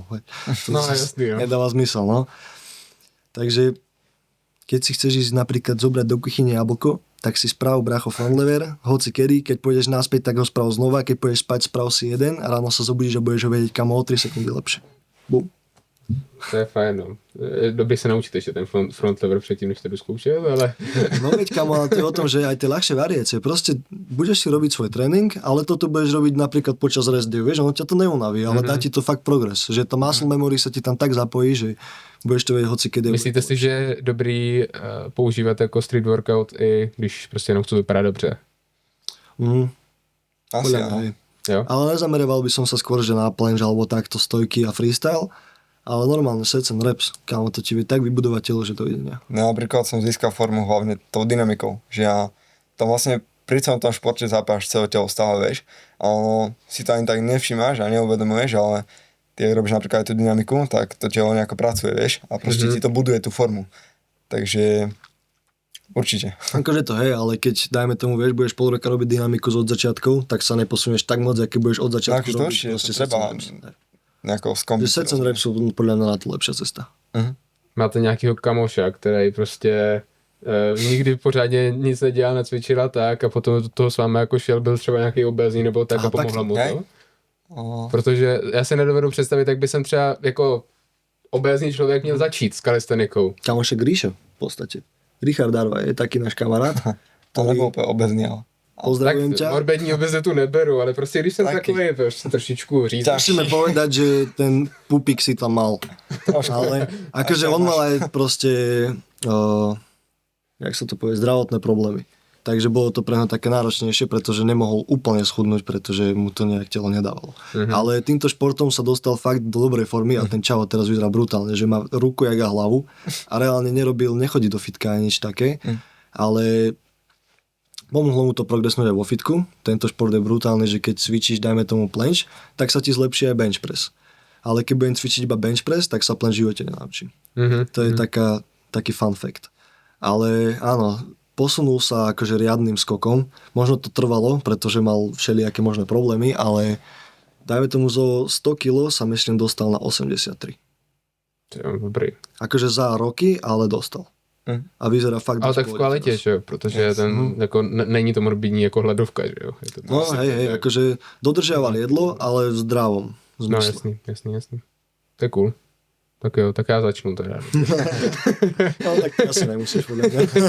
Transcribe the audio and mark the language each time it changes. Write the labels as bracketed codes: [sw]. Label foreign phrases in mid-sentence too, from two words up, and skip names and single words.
[cs] No jasný, jo. [sk] Nedáva zmysel, no. Takže keď si chceš ísť napríklad zobrať do kuchyne jablko, tak si sprav bracho frontlever, hoci kedy, keď pôjdeš naspäť, tak ho sprav znova, keď pôjdeš spať, sprav si jeden a ráno sa zobudíš a budeš ho vedieť kam o 3 sekundy lepšie. Bum. To je fajn, no. [cs] Dobrý se naučit ještě ten front lever předtím, než to jdu zkoušet, ale... [sk] No veď kamo, ale to je o tom, že aj tie ľahšie variácie, proste budeš si robiť svoj tréning, ale toto budeš robiť napríklad počas [en] rest day, [sk] vieš, ono ťa to neunaví, ale dá ti to fakt progres, že tá [en] muscle memory [sk] sa ti tam tak zapojí, že budeš to vedieť hoci kedy. [cs] Myslíte si, že je dobrý používat jako street workout i když prostě jenom chci vypadat dobře? Asi [sk] Podľa mňa, áno. hej. [cs] Jo? [sk] Ale nezameroval by som sa skôr, že na planche alebo takto stojky a freestyle, ale normálne [en] sets and reps, [sk] kámo, to ti vie tak vybudovať telo, že to ide ne. No napríklad som získal formu hlavne tou dynamikou, že ja tam vlastne pri celom tom športe zapáš celé telo stále, vieš, a ono si to ani tak nevšimáš a neuvedomuješ, ale ty, ak robíš napríklad aj tú dynamiku, tak to telo nejako pracuje, vieš, a proste ti to buduje tú formu. Takže určite. Akože to hej, ale keď dajme tomu, vieš, budeš pol roka robiť dynamiku od začiatku, tak sa neposunieš tak moc, aký budeš od začiatku Takže to určite, to [en] sets [sk] treba [en] and reps. [sk] nejako Že skombinovať. [en] sets and reps [sk] sú podľa mňa na to lepšia cesta. [cs] Máte nějakýho kamoša, který prostě nikdy pořádně nic nedělal, necvičila tak a potom do toho s vámi jako šel, byl třeba nějaký obézní nebo tak a pomohla mu [sk] hej. [cs] to? Protože já si nedovedu představit, jak by jsem třeba jako obézní člověk měl začít s kalistenikou. [sk] Kamošek Ríšo v podstate. Richard Darva je taký náš kamarát. To nebol úplne obezný, ale... Pozdravujem ťa. [cs] Morbidní obezitu neberu, ale prostě když jsem Taky. takový, prostě trošičku říct. [sk] Musíme povedať, že ten pupík si tam mal. Ale akože on mal aj proste, jak sa to povie, zdravotné problémy. Takže bolo to pre neho také náročnejšie, pretože nemohol úplne schudnúť, pretože mu to nejak telo nedávalo. Ale týmto športom sa dostal fakt do dobrej formy a ten čavo teraz vyzerá brutálne, že má ruku jak a hlavu a reálne nechodí do fitka ani nič také, ale pomohlo mu to progresnúť aj vo fitku. Tento šport je brutálny, že keď cvičíš, dajme tomu planche, tak sa ti zlepší aj [en] bench press. [sk] Ale keď budem cvičiť iba [en] bench press, [sk] tak sa planche v živote nenaučím. To je taký [en] fun fact. [sk] Ale áno, posunul sa akože riadnym skokom. Možno to trvalo, pretože mal všelijaké možné problémy, ale dajme tomu zo 100 kg sa myslím dostal na 83. Dobrý. Akože za roky, ale dostal. A vyzerá fakt... [cs] Ale tak v kvalitě, že jo, protože ten, jako, není to morbidní jako hladovka, že jo. Je to [sk] No hej, akože dodržiaval jedlo, ale v zdravom no zmysle. [cs] jasný. To je cool. Tak jo, tak já začnu teda. [sk] No tak asi nemusíš podľa mňa.